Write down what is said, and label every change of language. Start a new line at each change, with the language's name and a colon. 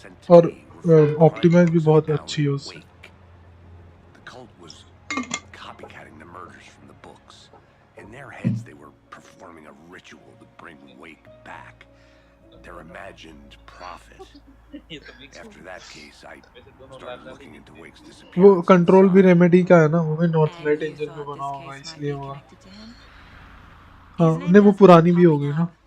Hindi: और ऑप्टिमाइज भी बहुत अच्छी है उससे.
English: The cult was copycatting the murders from the books. In their heads, they were performing a ritual to bring Wake back. Their imagined prophet. After that case, I started looking into Wake's disappearance.
Hindi: वो control भी remedy का है ना, वो भी north light engine में बना होगा इसलिए हुआ. हाँ, नहीं वो पुरानी भी होगी ना.